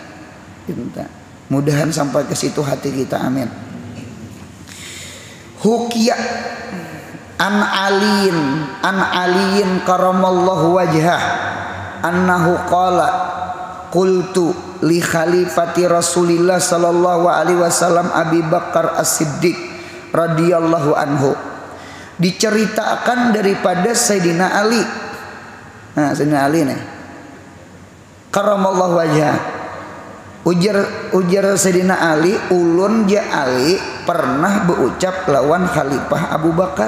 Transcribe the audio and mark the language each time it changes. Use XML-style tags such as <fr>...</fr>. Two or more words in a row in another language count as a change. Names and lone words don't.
<bjn>Mudahan sampai ke situ hati kita, amin.</bjn> <ar>حكي عن علي كرم الله وجهه أنه قال قلت لخليفة رسول الله صلى الله عليه وسلم أبي بكر الصديق رضي الله عنه.</ar> <id>Diceritakan daripada Sayyidina Ali. Nah, Sayyidina Ali nih,</id> <ar>كرم الله وجهه.</ar> <bjn>Ujar Sayyidina Ali, ulun ja Ali pernah berucap lawan Khalifah Abu Bakar.</bjn>